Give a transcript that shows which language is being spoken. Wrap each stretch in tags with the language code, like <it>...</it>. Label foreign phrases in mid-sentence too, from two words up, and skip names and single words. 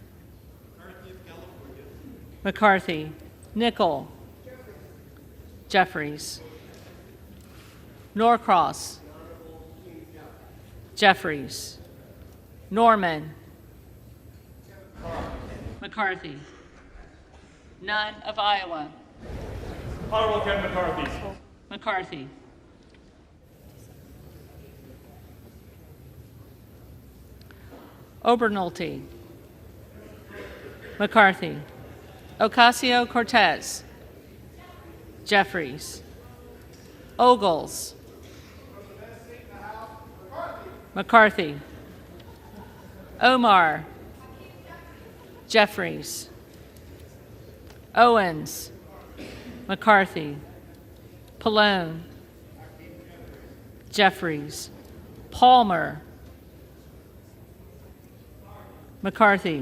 <en>McCarthy. Nickel. Jeffries. Norcross. Jeffries. Norman. McCarthy. None of Iowa. Honorable Ken McCarthy. McCarthy. Obernolte. McCarthy. Ocasio-Cortez. Jeffries. Ogles. McCarthy. Omar. Jeffries. Owens. McCarthy. Pallone. Jeffries. Palmer. McCarthy.</en>